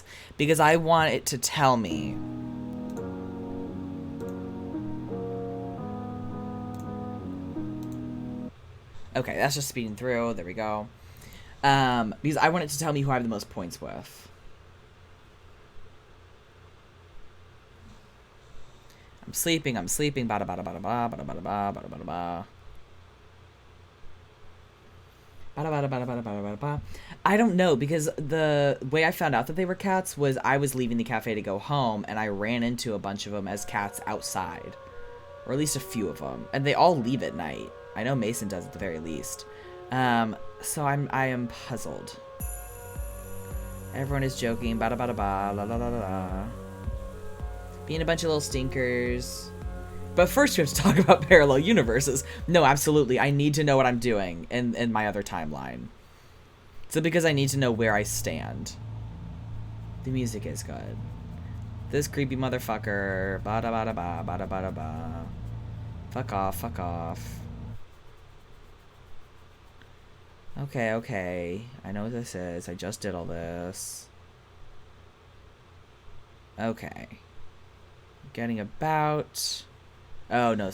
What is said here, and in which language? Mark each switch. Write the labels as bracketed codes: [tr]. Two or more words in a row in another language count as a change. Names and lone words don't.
[en] Because I want it to tell me. Okay, that's just speeding through. There we go. Because I want it to tell me who I have the most points with. I'm sleeping. Bada bada bada ba, bada bada ba, bada bada ba. I don't know, because the way I found out that they were cats was I was leaving the cafe to go home, and I ran into a bunch of them as cats outside. Or at least a few of them. And they all leave at night. I know Mason does at the very least. So I am puzzled. Everyone is joking. Bada bada ba, la la la la la. Being a bunch of little stinkers. But first we have to talk about parallel universes. No, absolutely. I need to know what I'm doing in my other timeline. So because I need to know where I stand. The music is good. This creepy motherfucker. Bada bada ba, bada bada ba. Fuck off, fuck off. Okay, okay. I know what this is. I just did all this. Okay. Getting about... Oh, no.